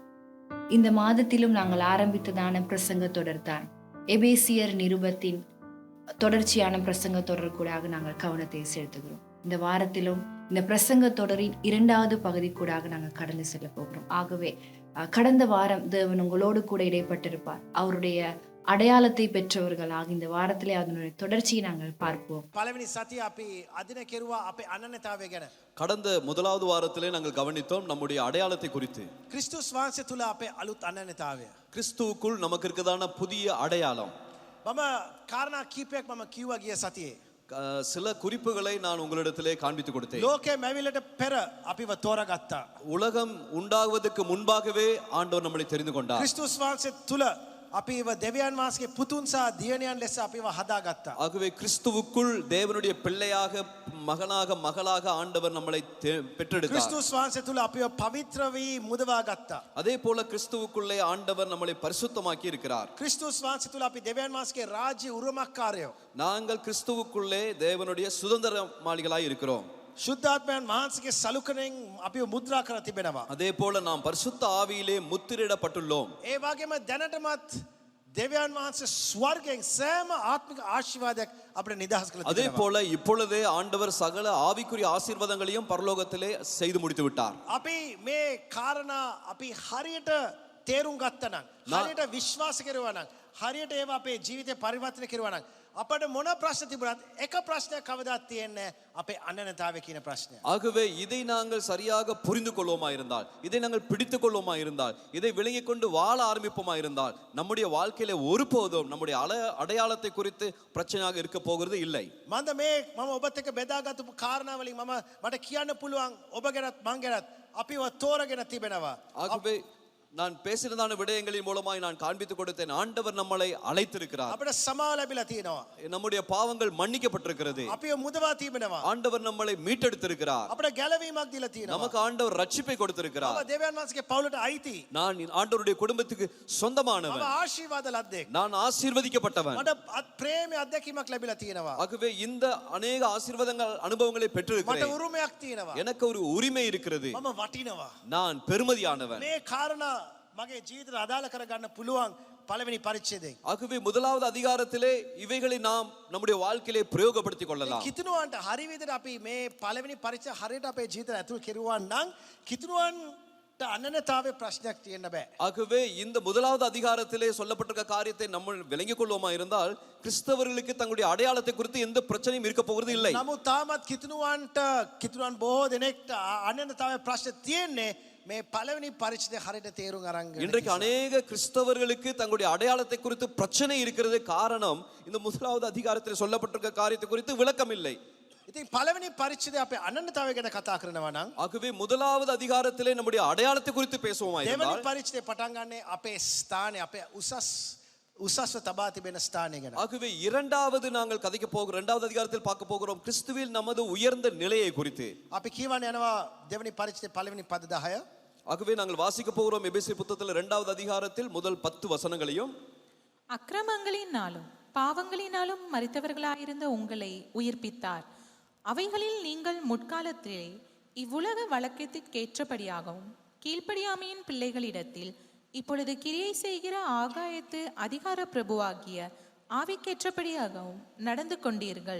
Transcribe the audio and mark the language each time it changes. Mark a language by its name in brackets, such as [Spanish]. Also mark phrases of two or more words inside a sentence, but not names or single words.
[Tamil] இந்த மாதத்திலும் நாங்கள் ஆரம்பித்ததான பிரசங்க தொடர்தான் எபேசியர் நிருபத்தின் தொடர்ச்சியான பிரசங்க தொடர் கூடாக நாங்கள் கவனத்தை செலுத்துகிறோம். இந்த வாரத்திலும் இந்த பிரசங்க தொடரின் 2வது பகுதி கூடாக நாங்கள் கடந்து செல்ல போகிறோம். ஆகவே கடந்த வாரம் தேவன் உங்களோடு கூட இடைப்பட்டிருப்பார். அவருடைய அடையாளத்தை பெற்றவர்களாக இந்த வாரத்திலே அதனுடைய தொடர்ச்சியை நாங்கள் பார்ப்போம். [Sinhala] පළවෙනි සතිය අපි අදින කෙරුවා අපේ අනන්‍යතාවය ගැන. [Tamil] கடந்த முதலாவது வாரத்திலே நாங்கள் கவனித்தோம் நம்முடைய அடையாளத்தை குறித்து. [Sinhala] ක්‍රිස්තුස් වහන්සේ තුල අපේ අලුත් අනන්‍යතාවය. [Tamil] கிறிஸ்துவுக்குள் நமக்கு இருக்கிறதான புதிய அடையாளம். [Sinhala] මම කාරණා කීපයක් මම කිව්වා ගිය සතියේ. [Tamil] சில குறிப்புகளை நான் உங்களிடத்திலே காண்பித்து கொடுத்தேன். [Sinhala] ලෝකයේ මැවිලට පෙර අපිව තෝරගත්තා. [Tamil] உலகம் உண்டாகுவதற்கு முன்பாகவே ஆண்டவர் நம்மளை தெரிந்து கொண்டார். [Sinhala] ක්‍රිස්තුස් වහන්සේ තුල අපිව දෙවියන් වහන්සේගේ පුතුන් සහ දියණියන් ලෙස අපිව හදාගත්තා. [Tamil] ஆகவே கிறிஸ்துவுக்குள் தேவனுடைய பிள்ளையாக மகனாக மகளாக ஆண்டவர் நம்மளை பெற்றெடுத்தார். [Sinhala] ක්‍රිස්තුස් වහන්සේ තුල අපිව පවිත්‍ර වී මුදවා ගත්තා. [Tamil] அதே போல கிறிஸ்துவுக்குள்ளே ஆண்டவர் நம்மளை பரிசுத்தமாக்கி இருக்கிறார். [Sinhala] ක්‍රිස්තුස් වහන්සේ තුල අපි දෙවියන් වහන්සේගේ රාජ්‍ය උරුමකාරයෝ. [Tamil] நாங்கள் கிறிஸ்துவுக்குள்ளே தேவனுடைய சுதந்திரமாளிகளாய் இருக்கிறோம். [Sinhala] සුද්ධාත්මයන් වහන්සේගේ සලුකණෙන් අපිව මුද්‍රා කර තිබෙනවා. [Tamil] அதே போல நாம் பரிசுத்த ஆவியிலே முத்திரிடப்பட்டுள்ளோம். [Sinhala] ඒ වගේම දැනටමත් දෙවියන් වහන්සේ ස්වර්ගයෙන් සෑම ආත්මික ආශිර්වාදයක් අපිට නිදහස් කළ [Tamil] அதே [Sinhala] තිබෙනවා. [Tamil] போல இப்பொழுதே ஆண்டவர் சகல ஆவிக்குரிய ஆசீர்வாதங்களையும் பரலோகத்திலே செய்து முடித்து விட்டார். [Sinhala] අපි මේ කාරණා අපි හරියට තේරුම් ගත්තා නම් හරියට විශ්වාස කෙරුවා නම් හරියට ඒවා අපේ ජීවිතේ පරිවර්තන කෙරුවා නම් අපට මොන ප්‍රශ්න තිබුණත් එක ප්‍රශ්නයක් කවදාත් තියෙන්නේ අපේ අනන්‍යතාවය කියන ප්‍රශ්නය. [Tamil] ஆகவே இதை நாங்கள் சரியாக புரிந்து கொள்வோமா இருந்தால், இதை நாங்கள் பிடித்துக் கொள்வோமா இருந்தால், இதை விளங்கிக் கொண்டு வாழ ஆரம்பிப்போமா இருந்தால், நம்முடைய வாழ்க்கையில ஒருபோதும் நம்முடைய அடையாளத்தை குறித்து பிரச்சனையாக இருக்க போகிறது இல்லை. [Sinhala] මන්ද මේ මම ඔබත් එක්ක බෙදාගත්තු කාරණා වලින් මට කියන්න පුළුවන් ඔබ ගැනත් මං ගැනත් අපිව තෝරගෙන තිබෙනවා. [Tamil] ஆகவே நான் பேசினதான விடயங்களின் மூலமாய் நான் காண்பித்துக் கொடுத்தேன். ஆண்டவர் நம்மளை அழைத்திருக்கிறார். [Sinhala] අපිට සමාව ලැබිලා තියෙනවා. [Tamil] நம்முடைய பாவங்கள் மன்னிக்கப்பட்டிருக்கிறது. [Sinhala] අපිව මුදවා තිබෙනවා. [Tamil] ஆண்டவர் நம்மளை மீட்டெடுத்திருக்கிறார். [Sinhala] අපිට ගැලවීමක් දීලා තියෙනවා. [Tamil] நமக்கு ஆண்டவர் ரட்சிப்பை கொடுத்திருக்கிறார். [Sinhala] ඔබ දෙවියන් වහන්සේගේ පවුලට අයිති. [Tamil] நான் ஆண்டவருடைய குடும்பத்துக்கு சொந்தமானவன். [Sinhala] ඔබ ආශිර්වාද ලද්දෙක්. [Tamil] நான் ஆசீர்வதிக்கப்பட்டவன். [Sinhala] මට ප්‍රේමය අත්දැකීමක් ලැබිලා තියෙනවා. [Tamil] ஆகவே இந்த அநேக ஆசீர்வாதங்கள் அனுபவங்களை [Sinhala] මට [Tamil] பெற்றிருக்கிறேன். [Sinhala] උරුමයක් තියෙනවා. [Tamil] எனக்கு ஒரு உரிமை இருக்கிறது. [Sinhala] මම වටිනවා. [Tamil] நான் பெருமதியானவன். [Sinhala] මේ කාරණා මගේ ජීවිතයට අදාළ කරගන්න පුළුවන් පළවෙනි පරිච්ඡේදයෙන්. [Tamil] ஆகவே முதலாவது அதிகாரத்திலே இவைகளை நாம் நம்முடைய வாழ்க்கையிலே பிரயோகப்படுத்திக் கொள்ளலாம். [Sinhala] කිතුණුවන්ට හරි විදිහට අපි මේ පළවෙනි පරිච්ඡේදය හරියට අපේ ජීවිතයට ඇතුල් කෙරුවා නම් කිතුණුවන්ට අනන්‍යතාවයේ ප්‍රශ්නයක් තියෙන්න බෑ. [Tamil] ஆகவே இந்த முதலாவது அதிகாரத்திலே சொல்லப்பட்டிருக்க காரியத்தை நம்ம விளங்கிக் கொள்வோமா இருந்தால் கிறிஸ்தவர்களுக்கு தங்களுடைய அடையாளத்தை குறித்து எந்த பிரச்சனையும் இருக்க போகிறது இல்லை. [Sinhala] නමුත් තාමත් කිතුණුවන් බොහෝ දෙනෙක්ට අනන්‍යතාවයේ ප්‍රශ්න තියෙන්නේ මේ පළවෙනි පරිච්ඡේදය හරියට තේරුම් අරන් ගන්න. [Tamil] இன்றைக்கு அநேக கிறிஸ்தவர்களுக்கு தங்களுடைய அடையாளத்தை குறித்து பிரச்சனை இருக்கிறது காரணம் இந்த முதலாவது அதிகாரத்தில் சொல்லப்பட்டிருக்க காரியத்தை குறித்து விளக்கம் இல்லை. [Sinhala] ඉතින් පළවෙනි පරිච්ඡේදය අපේ අනන්‍යතාවය ගැන කතා කරනවා නම් [Tamil] ஆகவே முதலாவது அதிகாரத்திலே நம்முடைய அடையாளத்தை குறித்து பேசுவோமா [Sinhala] දෙවෙනි [Tamil] இருந்தால் [Sinhala] පරිච්ඡේදය පටන් ගන්නේ අපේ ස්ථානය අපේ උසස්ව තබා තිබෙන ස්ථානය ගැන. [Tamil] ஆகவே இரண்டாவது நாங்கள் கதைக்க போகிறோம், இரண்டாவது அதிகாரத்தில் பார்க்க போகிறோம் கிறிஸ்துவில் நமது உயர்ந்த நிலையை குறித்து. [Sinhala] අපි කියවන්න යනවා දෙවෙනි පරිච්ඡේදය පළවෙනி පද 10. [Tamil] ஆகவே நாங்கள் வாசிக்க போகிறோம் எபேசியர் புத்தகத்தில் இரண்டாவது அதிகாரத்தில் முதல் 10 வசனங்களையும். அக்கிரமங்களினாலும் பாவங்களினாலும் மரித்தவர்களாயிருந்த உங்களை உயிர்ப்பித்தார். அவைகளில் நீங்கள் முற்காலத்திலே இவ்வுலக வழக்கத்திற்கேற்றபடியாகவும் கீழ்ப்படியாமையின் பிள்ளைகளிடத்தில் இப்பொழுது கிரியை செய்கிற ஆகாயத்து அதிகார பிரபுவாகிய ஆவிக்கேற்றபடியாகவும் நடந்து கொண்டீர்கள்.